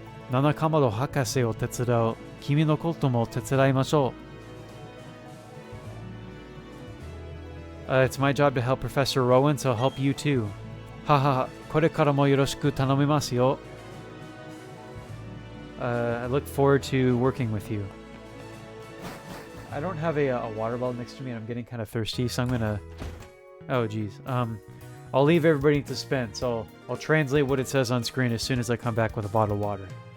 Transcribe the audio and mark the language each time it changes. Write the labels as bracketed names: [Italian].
[Japanese] 七かまど博士を手伝う。君のことも手伝いましょう。 [English] It's my job to help Professor Rowan, so I'll help you too. [Japanese] ははは、これからもよろしく頼みますよ。 [English] I look forward to working with you. I don't have a water bottle next to me and I'm getting kind of thirsty, so I'm gonna... Oh, geez. I'll leave everybody in suspense. So I'll translate what it says on screen as soon as I come back with a bottle of water.